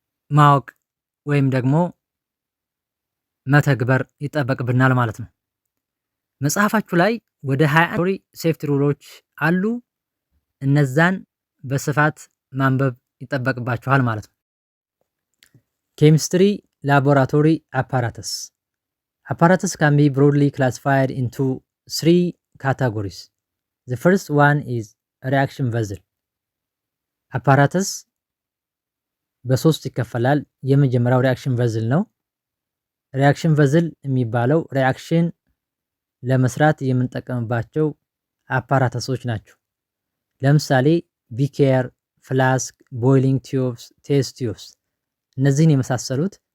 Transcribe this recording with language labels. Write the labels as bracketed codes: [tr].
[am] ማወቅ ወይም ደግሞ መተግበር ይጠበቅብናል ማለት ነው። መጽሐፋችሁ ላይ ወደ 20 ሴፍቲ ሩሎች አሉ። እነዛን በስፋት ማንበብ ይጠበቅባችኋል ማለት ነው። ኬሚስትሪ ላቦራቶሪ አፓራተስ። [en] Apparatus can be broadly classified into 3 categories. The first one is reaction vessel. [am] Apparatus በሶስት ይከፈላል። የመጀመሪያው ሪአክሽን ቨዝል ነው። ሪአክሽን ቨዝል የሚባለው ሪአክሽን ለመስራት የምንጠቀምባቸው አፓራተሶች ናቸው። ለምሳሌ ቢኬር፣ ፍላስክ፣ ቦይሊንግ ቲዩብስ፣ ቴስት ቲዩብስ፣ እነዚህን የመሳሰሉት